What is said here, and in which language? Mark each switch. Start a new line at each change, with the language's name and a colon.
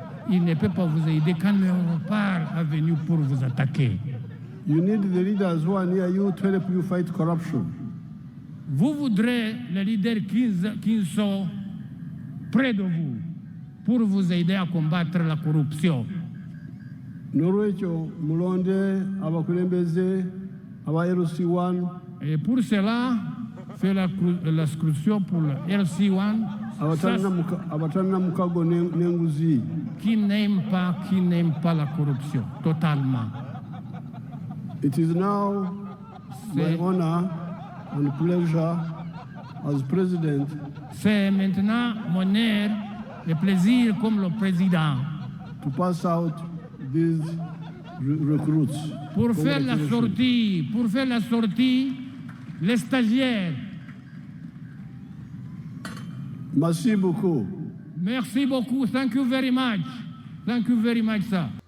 French: Il ne peut pas vous aider quand le léopard est venu pour vous attaquer.
English: You need the leaders who are near you to help you fight corruption.
French: Vous voudrez les leaders qui sont près de vous pour vous aider à combattre la corruption.
Ganda: N'olwekyo mulonde abakulembeze aba LC1
French: Et pour cela, faire la scrutin pour le LC1,
Ganda: abatalina mukago n'enguzi.
French: qui n'aime pas la corruption, totalement.
English: It is now my honor and pleasure as president
French: C'est maintenant mon honneur et plaisir comme le président
English: to pass out these recruits.
French: pour faire la sortie, les stagiaires. Merci beaucoup. Merci beaucoup.
English: Thank you very much. Thank you very much, sir.